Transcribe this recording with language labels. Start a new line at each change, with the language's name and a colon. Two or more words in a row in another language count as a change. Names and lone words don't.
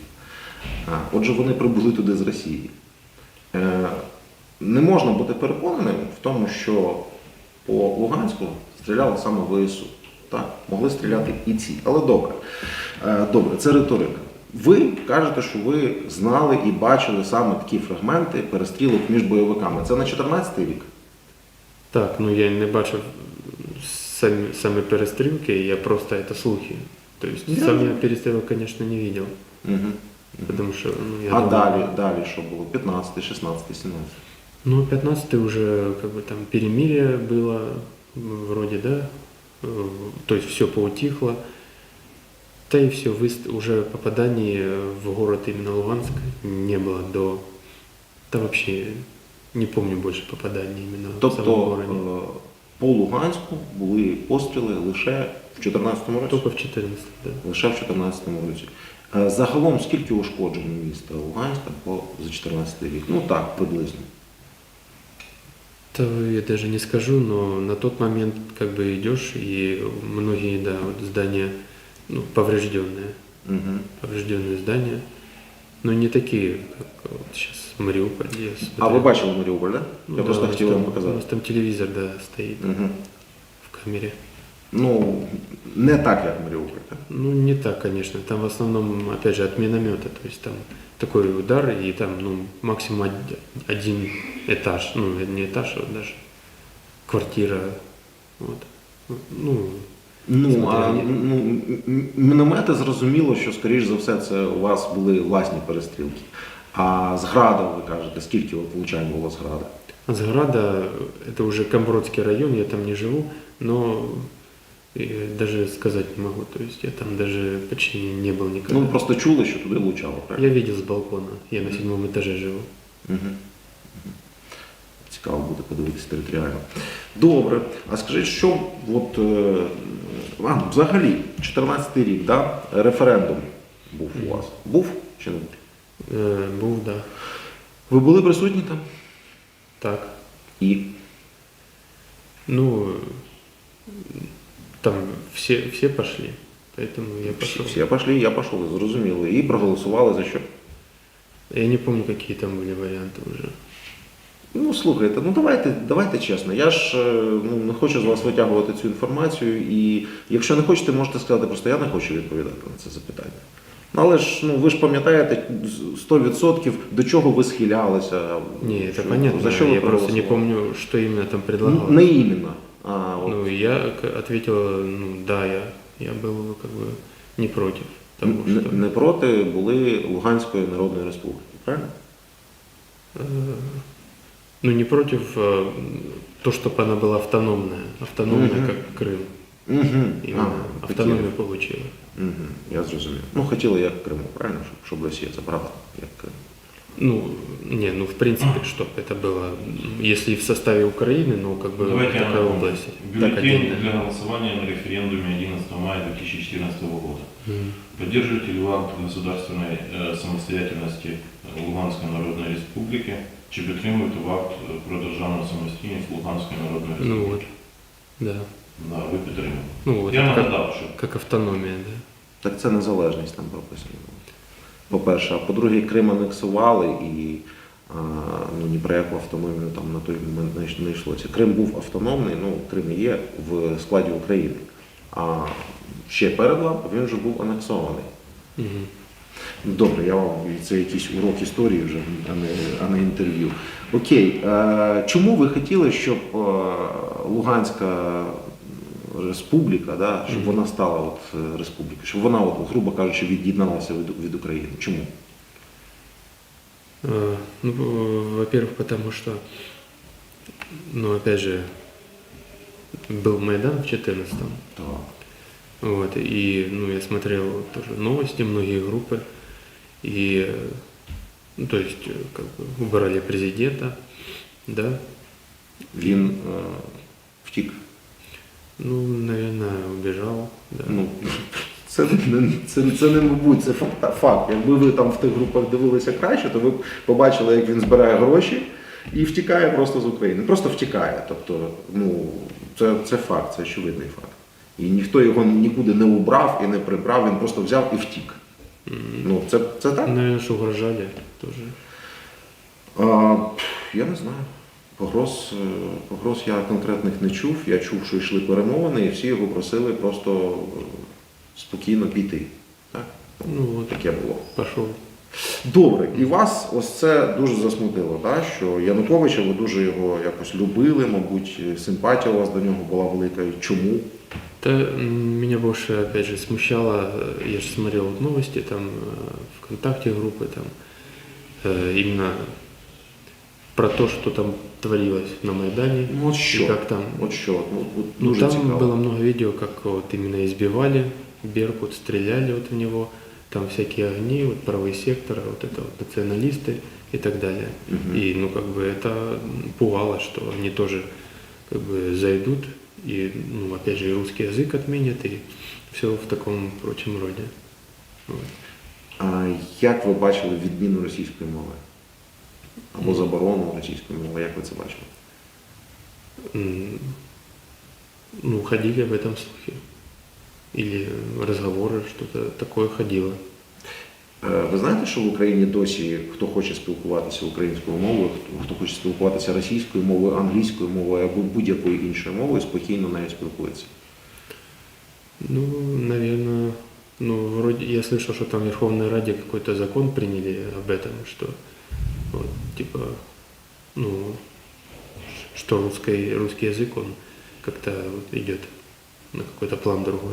Ukrainian: Отже, вони прибули туди з Росії. Не можна бути переконаним в тому, що по Луганську стріляли саме ВСУ. Так, могли стріляти і ці. Але добре. Добре, це риторика. Ви кажете, що ви знали і бачили саме такі фрагменти перестрілок між бойовиками. Це на 14-й рік? Так, ну я не бачив
Russian: сами перестрелки, я просто это слухи. То есть сам я перестрелок, конечно, не видел. Угу. Потому что, ну, я А думаю,
Ukrainian: далі що було? 15, 16, 17?
Russian: Ну, 15-й уже как бы там перемирие было, вроде, да, то есть все поутихло. Да и все, уже попаданий в город именно Луганск не было да вообще не помню больше попаданий именно в самом
Ukrainian: Тобто
Russian: городе.
Ukrainian: по Луганську були постріли лише в 14-му році?
Russian: Только в 14 да.
Ukrainian: Лише в 14-му році. Загалом скільки ушкоджень міста Луганська за 14 рік? Ну так, приблизно.
Russian: Да, я даже не скажу, но на тот момент как бы идешь, и многие, да, вот здания, ну, поврежденные. Угу. Поврежденные здания, но не такие, как вот сейчас в Мариуполе. Я
Ukrainian: А
Russian: смотрел.
Ukrainian: ви бачили Маріуполь, так?
Russian: Ну,
Ukrainian: Я
Russian: да, просто у нас
Ukrainian: хотів вам
Russian: там- У
Ukrainian: показати.
Russian: нас там телевизор, да, стоит Угу. в камере.
Ukrainian: Ну, не так, як Маріуполь, так?
Russian: Ну, не так, конечно. Там в основном, опять же, от миномета. То есть там такой удар, и там, ну, максимум один этаж. Ну, не этаж, а вот даже квартира. Вот. Ну, Ну, а Смотря-
Ukrainian: міномети зрозуміло, що, скоріш за все, це у вас були власні перестрілки. А з града, ви кажете, скільки от влучань було з града?
Russian: с Града, это уже Камбродский район, я там не живу, но даже сказать не могу. То есть я там даже почти не был никогда.
Ukrainian: Ну, ви просто чули, що туди влучало, правильно?
Russian: Я видел с балкона, я на 7 этаже живу. Угу.
Ukrainian: Цікаво буде подивитися територіально. Добре. А скажіть, що от, взагалі, 14-й рік, да? Референдум був у вас. Був чи не був? Був, да. Ви були присутні там? Так. І?
Russian: Ну, там все пошли, поэтому я пошел.
Ukrainian: Всі пішли, я пішов, зрозуміло. І проголосували за що?
Russian: Я не помню, какие там были варианты уже.
Ukrainian: Ну, слухайте, ну давайте чесно. Я ж не хочу з вас витягувати цю інформацію, і якщо не хочете, можете сказати, просто я не хочу відповідати на це запитання. Ну, але ж ви ж пам'ятаєте 100% до чого ви схилялися.
Russian: Не, это
Ukrainian: що-
Russian: понятно,
Ukrainian: За що ви
Russian: я просто не
Ukrainian: проголосували?
Russian: помню, что именно там
Ukrainian: Ну,
Russian: предлагалось.
Ukrainian: не іменно. А, от.
Russian: Ну, я ответил, ну, да, я был как бы не против того, что...
Ukrainian: Не проти були Луганської Народної Республіки, правильно?
Russian: Ну, не против то, чтобы она была автономная, Мгм. как Крым. Угу. Именно автономию получила.
Ukrainian: Я зрозумів. Ну, хотіли як Криму, правильно? Щоб Росія забрала як Крим.
Russian: Ну, не, ну в принципе, чтобы это было, если в составе Украины, ну как бы
Ukrainian: Давайте я
Russian: такая
Ukrainian: напомню.
Russian: область. Так Бюллетень отдельно. для голосования на референдуме 11 мая 2014 года. Мгм. Поддерживаете ли вы акт государственной самостоятельности Луганской Народной Республики?
Ukrainian: Чи підтримуєте ви акт про державну самостійність Луганської Народної
Russian: Ну
Ukrainian: Республіки?
Russian: вот, да.
Ukrainian: Да, ви підтримуєте.
Russian: Ну вот,
Ukrainian: Я
Russian: как,
Ukrainian: нагадав, що
Russian: как автономия, да.
Ukrainian: Так це незалежність там прописано. По-перше, а по-друге, Крим анексували і ну, ні про яку автономію там на той момент не йшлося. Крим був автономний, ну Крим є в складі України. А ще перед лампою він вже був анексований. Мгм. Добре, я вам це якийсь урок історії вже, а не інтерв'ю. Окей, чому ви хотіли, щоб Луганська республіка, да, щоб вона стала от республікою, щоб вона, от, грубо кажучи, від'єдналася від України? Чому?
Russian: Ну, во-первых, потому что, ну, опять же, был Майдан в 14-м,
Ukrainian: Так.
Russian: вот, и, ну, я смотрел тоже новости, многие группы, и, ну, то есть, как бы, убрали президента, да,
Ukrainian: Він втік.
Russian: ну, наверное, убежал, да.
Ukrainian: Ну, це не мабуть, це факт. Якби ви там в тих групах дивилися краще, то ви б побачили, як він збирає гроші і втікає просто з України. Просто втікає. Тобто, ну, це факт, це очевидний факт. І ніхто його нікуди не убрав і не прибрав, він просто взяв і втік. Ну, це так?
Russian: Наверное, что угрожали тоже. Я не знаю.
Ukrainian: Погроз я конкретних не чув. Я чув, що йшли перемовини, і всі його просили просто спокійно піти. Так?
Russian: Ну, вот,
Ukrainian: Таке було.
Russian: пошел.
Ukrainian: Добре, і вас ось це дуже засмутило, так? Що Януковича, ви дуже його якось любили, мабуть, симпатія у вас до нього була велика. Чому?
Russian: Да, меня больше, опять же, смущало, я же смотрел вот новости, там, ВКонтакте группы, там, именно про то, что там творилось на Майдане.
Ukrainian: Ну от
Russian: И
Ukrainian: що?
Russian: как там,
Ukrainian: От що? От
Russian: ну,
Ukrainian: дуже
Russian: там
Ukrainian: цікаво.
Russian: было много видео, как вот именно избивали Беркут, стреляли вот в него, там всякие огни, вот правый сектор, вот это вот националисты и так далее. И, ну, как бы это пугало, что они тоже, как бы, зайдут и, ну, опять же, и русский язык отменят, и все в таком прочем роде. Вот.
Ukrainian: А як ви бачили відміну російської мови? Або заборону російської мови, як ви це бачили?
Russian: Ну, ходили об этом слухи. Или разговоры, что-то такое ходило.
Ukrainian: Ви знаєте, що в Україні досі, хто хоче спілкуватися українською мовою, хто хоче спілкуватися російською мовою, англійською мовою або будь-якою іншою мовою, спокійно нею спілкується?
Russian: Ну, наверное, ну, вроде я слышал, что там в Верховной Раде какой-то закон приняли об этом, что вот, типа, ну, что русский язык, он как-то вот идет на какой-то план другой.